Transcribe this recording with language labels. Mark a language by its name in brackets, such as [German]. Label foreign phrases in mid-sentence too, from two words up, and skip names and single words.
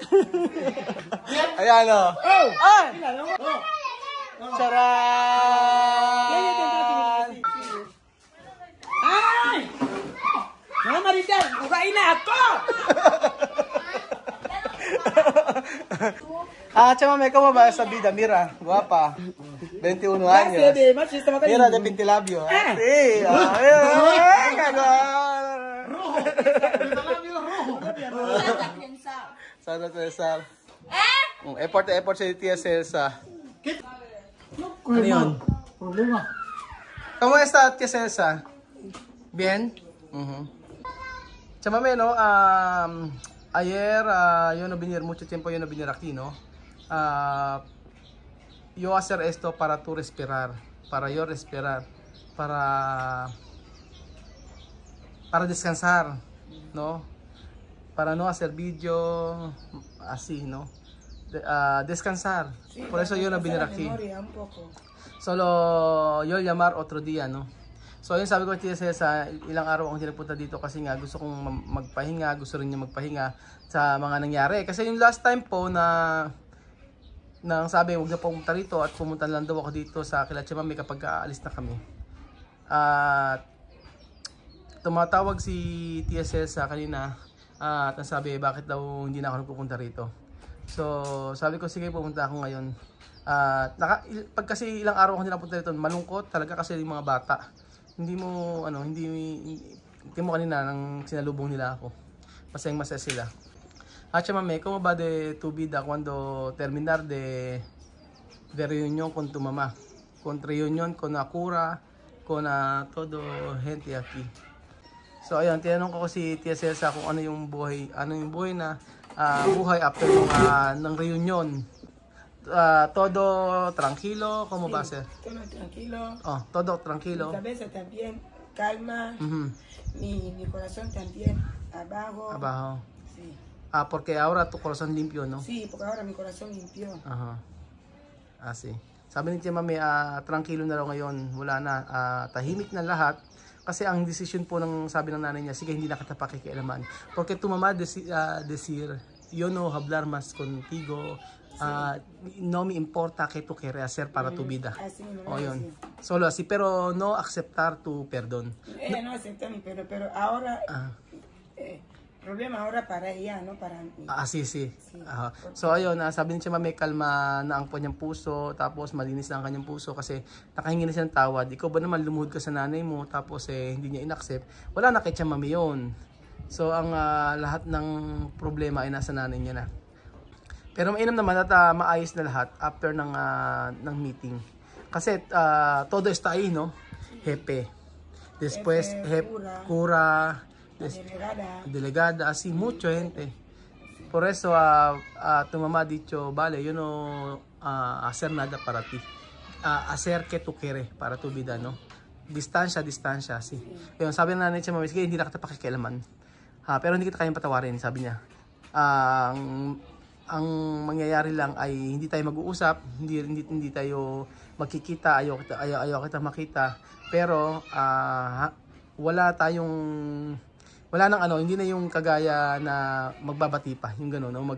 [Filipino] Ayan o. Ay! Charan! Ay! Mga Maridel, kukain na ako! [Spanish] Chamame, ¿cómo va esa vida? Mira, guapa. 21 años. Mira, de Pintilabio. Sí. [Filipino] Sana Cesar. Effort si Tia Celsa. Ano yun? Problema. [Spanish] ¿Cómo está Tia Celsa? Bien? Chamame, no? Ayer, yo no venir mucho tiempo, yo no venir aquí, ¿no? Yo hacer esto para tú respirar, para yo respirar, para descansar, ¿no? Para no hacer video así, ¿no? Descansar. Sí, por eso yo no venir aquí. Solo yo llamar otro día, ¿no? [Filipino] So yun sabi ko Tia Celsa, ilang araw akong tinapunta dito kasi nga gusto kong magpahinga, gusto rin niya magpahinga sa mga nangyari. Kasi yung last time po na sabi huwag na pumunta rito at pumunta lang daw ako dito sa kila Chamame kapag aalis na kami. At tumatawag si Tia Celsa kanina at nasabi bakit daw hindi na ako nagpupunta rito. So sabi ko sige pupunta ako ngayon. Pag kasi ilang araw akong tinapunta rito, malungkot talaga kasi yung mga bata. Hindi mo kanina nang sinalubong nila ako. Masaya sila. [Spanish] Chamame, ¿cómo va de tu vida cuando terminar de reunión con tu mamá? Con reunión con Akura, con todo gente aquí. [Filipino] So ayun, tinanong ko si Tia Celsa kung ano yung buhay na buhay after ng reunion. [Spanish] Todo tranquilo, ¿cómo va a ser? Todo tranquilo. Oh, todo tranquilo. Mi cabeza también, calma. Mi corazón también, abajo. Abajo. Sí. Porque ahora tu corazón limpio, ¿no? Sí, porque ahora mi corazón limpió. Ajá. Sí. [Filipino] Sabi ni Tia Mami, tranquilo na raw ngayon. Wala na. Tahimik na lahat. Kasi ang decision po ng sabi ng nanay niya, sige hindi na kita pakikialaman. [Spanish] Porque tu mamá decir, yo no hablar más contigo, no me importa que tú quieres hacer para tu vida. [Filipino] O yun. [Spanish] Solo así, pero no aceptar tu perdón. Ella no acepta mi perdón, pero ahora, problema ahora para ella, no para mí. Sí. [Filipino] So ayun, sabi niya may kalma na ang kanyang puso, tapos malinis na ang kanyang puso kasi nakahingi na siya ng tawad. Ikaw ba naman lumuhod ka sa nanay mo tapos hindi niya inaccept? Wala na kay Chamame yun. So ang lahat ng problema ay nasa nanay niya na. Pero mainam naman at maayos na lahat after ng meeting. [Spanish] Kasi todo está ahí, no? Jefe. Después, cura, delegada, así, mucha gente. Por eso, tu mamá ha dicho, vale, yo no hacer nada para ti. Hacer que tú quieres para tu vida, no? Distansya, así. [Filipino] Yung sabi na nanay siya, sige, hindi na kita pakikialaman. Pero hindi kita kayang patawarin, sabi niya. Ang mangyayari lang ay hindi tayo mag-uusap, hindi tayo magkikita, ayaw kita makita. Pero, wala nang hindi na yung kagaya na magbabati pa, yung gano'n, no?